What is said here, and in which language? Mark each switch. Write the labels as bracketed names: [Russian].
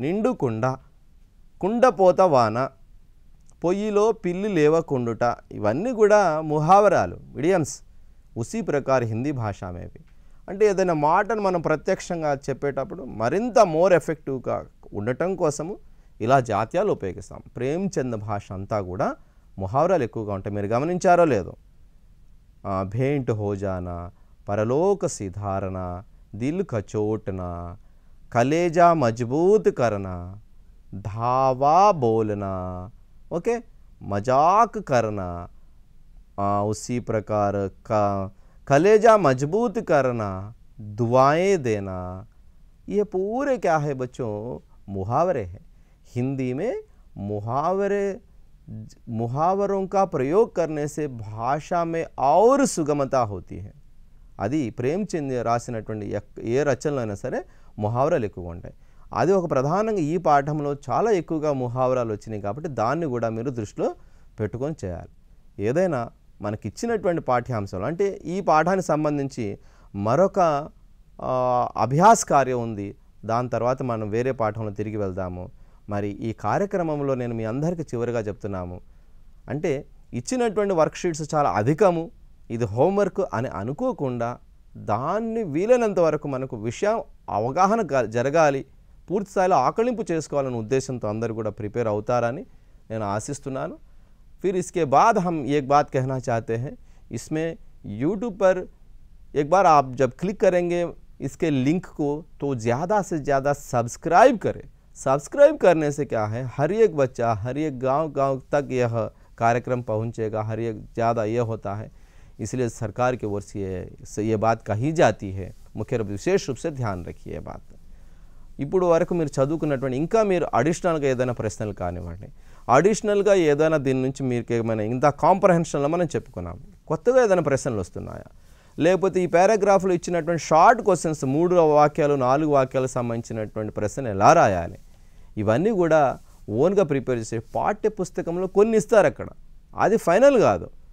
[Telugu] నిండు కుండ, కుండపోత వాన, పొయ్యిలో పిల్లి లేవకుండుట, ఇవన్నీ కూడా ముహావరాలు, ఇడియమ్స్. [Hindi] ఉసీ ప్రకార హిందీ భాషా మే భీ [Telugu] అంటే ఏదైనా మాటను మనం ప్రత్యక్షంగా చెప్పేటప్పుడు మరింత మోర్ ఎఫెక్టివ్గా ఉండటం కోసము ఇలా జాతీయాలు ఉపయోగిస్తాం. ప్రేమ్చంద్ భాష అంతా కూడా ముహావరాలు ఎక్కువగా ఉంటాయి, మీరు గమనించారో లేదో. [Hindi] भेंट हो जाना, परलोक सिधारना, दिल कचोटना, कलेजा मजबूत करना, धावा बोलना, ओके, मजाक करना, उसी प्रकार का कलेजा मजबूत करना, दुआएं देना, ये पूरे क्या है बच्चों, मुहावरे हैं. हिंदी में मुहावरों का प्रयोग करने से भाषा में और सुगमता होती है. [Telugu] అది ప్రేమ్చంద్ రాసినటువంటి ఏ రచనలో అయినా సరే ముహావరాలు ఎక్కువగా ఉంటాయి. అది ఒక ప్రధానంగా ఈ పాఠంలో చాలా ఎక్కువగా ముహావరాలు వచ్చినాయి కాబట్టి దాన్ని కూడా మీరు దృష్టిలో పెట్టుకొని చేయాలి. ఏదైనా మనకి ఇచ్చినటువంటి పాఠ్యాంశాలు అంటే ఈ పాఠానికి సంబంధించి మరొక అభ్యాస కార్యం ఉంది, దాని తర్వాత మనం వేరే పాఠంలో తిరిగి వెళ్దాము. మరి ఈ కార్యక్రమంలో నేను మీ అందరికీ చివరిగా చెప్తున్నాము, అంటే ఇచ్చినటువంటి వర్క్షీట్స్ చాలా అధికము, ఇది హోంవర్క్ అని అనుకోకుండా దాన్ని వీలైనంత వరకు మనకు విషయం అవగాహన జరగాలి, పూర్తి స్థాయిలో ఆకలింపు చేసుకోవాలనే ఉద్దేశంతో అందరూ కూడా ప్రిపేర్ అవుతారని నేను ఆశిస్తున్నాను. [Hindi] फिर इसके बाद हम एक बात कहना चाहते हैं, इसमें YouTube पर एक बार आप जब क्लिक करेंगे इसके लिंक को तो ज़्यादा से ज़्यादा सब्सक्राइब करें. सब्सक्राइब करने से क्या है, हर एक बच्चा हर एक गांव तक यह कार्यक्रम पहुंचेगा, हर एक ज़्यादा यह होता है, इसलिए सरकार की ओर से ये बात कही जाती है. मुख्य रूप विशेष रूप से ध्यान रखिए बात. [Telugu] ఇప్పుడు వరకు మీరు చదువుకున్నటువంటి ఇంకా మీరు అడిషనల్గా ఏదైనా ప్రశ్నలు కానివ్వండి, అడిషనల్గా ఏదైనా దీని నుంచి మీకు ఏమైనా ఇంత కాంప్రహెన్షన్లో మనం చెప్పుకున్నాం, కొత్తగా ఏదైనా ప్రశ్నలు వస్తున్నాయా, లేకపోతే ఈ పారాగ్రాఫ్లో ఇచ్చినటువంటి షార్ట్ క్వశ్చన్స్ 3 వాక్యాలు 4 వాక్యాలకు సంబంధించినటువంటి ప్రశ్న ఎలా రాయాలి, ఇవన్నీ కూడా ఓన్గా ప్రిపేర్ చేసే పాఠ్య పుస్తకంలో కొన్ని ఇస్తారు అక్కడ, అది ఫైనల్ కాదు.